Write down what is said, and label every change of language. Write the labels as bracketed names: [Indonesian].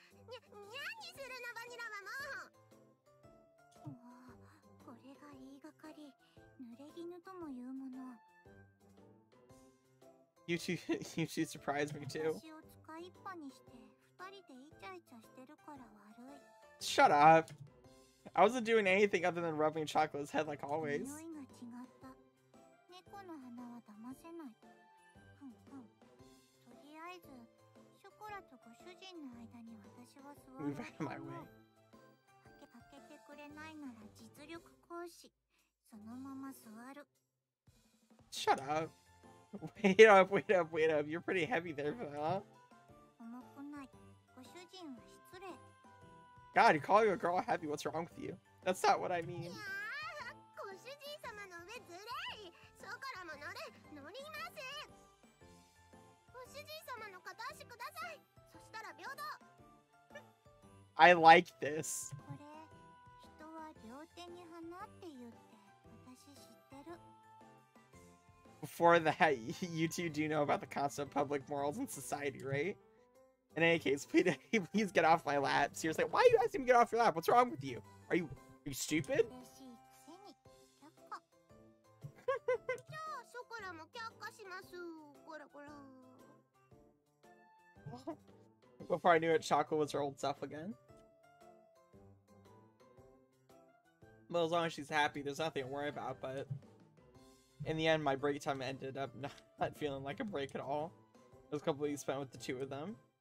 [Japanese] にゃにするのバニラはもう。これが言いがかり、濡れ衣ともいうもの。 [English] You two surprised me too. [Japanese] 私を使いっぱにして二人でイチャイチャしてるから悪い。 [English] Shut up. I wasn't doing anything other than rubbing Chocolate's head like always. [Japanese] 匂いが違った。猫の鼻は騙せない。ふんふん。とりあえず、ショコラとご主人の間に私は座る。 [English] Move out of my way. [Japanese] 開けてくれないなら実力行使。そのまま座る。 [English] Shut up. Wait up. You're pretty heavy there, huh? [Japanese] 重くない。ご主人は失礼。 [English] God, you're calling a girl heavy. What's wrong with you? That's not what I mean. [Japanese] いやー、ご主人様の上ずれい。ショコラも乗りません。ご主人様の片足ください。そしたら平等。 [English] I like this. [Japanese] これ、人は両手に花って言って私知ってる。 [English] Before that, you two do know about the concept of public morals in society, right? In any case, please get off my lap. Seriously, why are you asking me to get off your lap? What's wrong with you? Are you stupid? [Japanese] 嬉しいくせに却下。じゃあショコラも却下します。こらこら。 [English] Before I knew it, Chocolate was her old self again. Well, as long as she's happy, there's nothing to worry about, but... In the end, my break time ended up not feeling like a break at all. It was completely spent with the two of them.